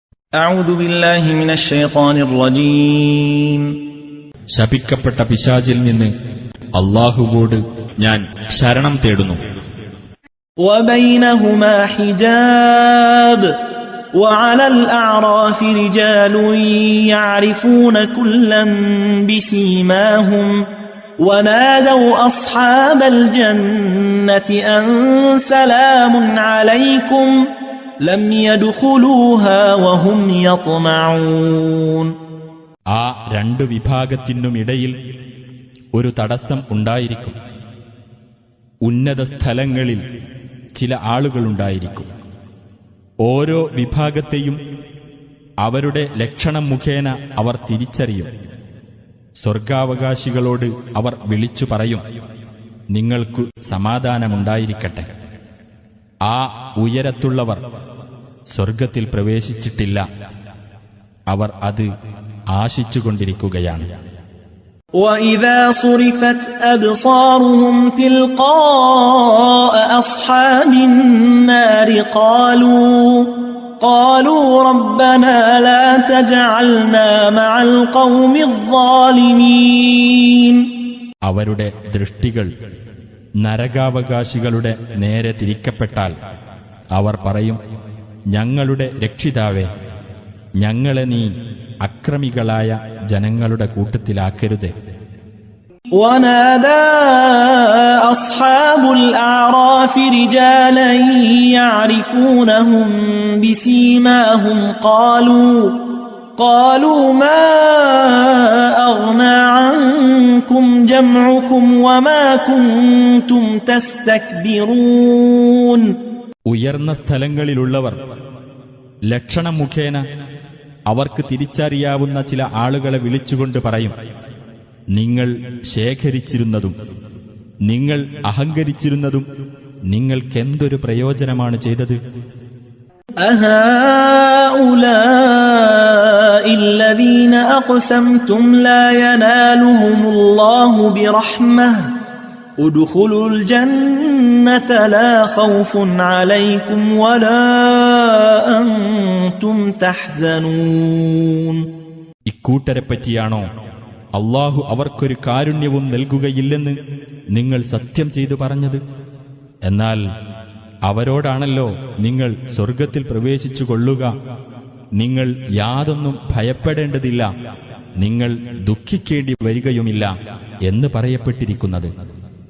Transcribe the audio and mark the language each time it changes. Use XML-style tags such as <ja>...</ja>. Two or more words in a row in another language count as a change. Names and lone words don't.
<ar>أعوذ بالله من الشيطان الرجيم</ar> <ml>ശപിക്കപ്പെട്ട പിശാചിൽ നിന്ന് അല്ലാഹുവോട് ഞാൻ ശരണം തേടുന്നു.</ml> <ar>وبينهما حجاب وعلى الأعراف رجال يعرفون كلا بسيماهم ونادوا أصحاب الجنة أن سلام عليكم لم يدخلوها وهم يطمعون.</ar> <ml>ആ രണ്ടു വിഭാഗത്തിനുമിടയിൽ ഒരു തടസ്സം ഉണ്ടായിരിക്കും. ഉന്നത സ്ഥലങ്ങളിൽ ചില ആളുകളുണ്ടായിരിക്കും. ഓരോ വിഭാഗത്തെയും അവരുടെ ലക്ഷണം മുഖേന അവർ തിരിച്ചറിയും. സ്വർഗാവകാശികളോട് അവർ വിളിച്ചു പറയും, നിങ്ങൾക്കു സമാധാനമുണ്ടായിരിക്കട്ടെ. ആ ഉയരത്തുള്ളവർ സ്വർഗത്തിൽ പ്രവേശിച്ചിട്ടില്ല. അവർ അത് ആശിച്ചുകൊണ്ടിരിക്കുകയാണ്.</ml> <ar>وَإِذَا صُرِفَتْ أَبْصَارُهُمْ تِلْقَاءَ أَصْحَابِ النَّارِ قَالُوا رَبَّنَا لَا تَجْعَلْنَا مَعَ الْقَوْمِ الظَّالِمِينَ.</ar> <ml>അവരുടെ ദൃഷ്ടികൾ നരകാവകാശികളുടെ നേരെ തിരിക്കപ്പെട്ടാൽ അവർ പറയും, ഞങ്ങളുടെ രക്ഷിതാവേ, ഞങ്ങളെ നീ അക്രമികളായ ജനങ്ങളുടെ കൂട്ടത്തിലാക്കരുതേ.</ml> <ar>وَنَادَى أَصْحَابُ الْأَعْرَافِ رِجَالًا يَعْرِفُونَهُم بِسِيمَاهُمْ قالوا مَا أَغْنَى عَنكُمْ جَمْعُكُمْ وَمَا كُنتُمْ تَسْتَكْبِرُونَ.</ar> <ml>ഉയർന്ന സ്ഥലങ്ങളിലുള്ളവർ ലക്ഷണം മുഖേന അവർക്ക് തിരിച്ചറിയാവുന്ന ചില ആളുകളെ വിളിച്ചുകൊണ്ട് പറയും, നിങ്ങൾ ശേഖരിച്ചിരുന്നതും നിങ്ങൾ അഹങ്കരിച്ചിരുന്നതും നിങ്ങൾക്കെന്തൊരു പ്രയോജനമാണ് ചെയ്തത്?</ml> <ar>അഹൗലാഇ الذين أقسمتم لا ينالهم الله برحمة ادخلوا الجنة لا خوف عليكم ولا أنتم تحزنون.</ar> <ml>ഇക്കൂട്ടരെപ്പറ്റിയാണോ അല്ലാഹു അവർക്കൊരു കാരുണ്യവും നൽകുകയില്ലെന്ന് നിങ്ങൾ സത്യം ചെയ്തു പറഞ്ഞത്? എന്നാൽ അവരോടാണല്ലോ നിങ്ങൾ സ്വർഗത്തിൽ പ്രവേശിച്ചു കൊള്ളുക. നിങ്ങൾ യാതൊന്നും ഭയപ്പെടേണ്ടതില്ല, നിങ്ങൾ ദുഃഖിക്കേണ്ടി വരികയുമില്ല എന്ന് പറയപ്പെട്ടിരിക്കുന്നത്.</ml>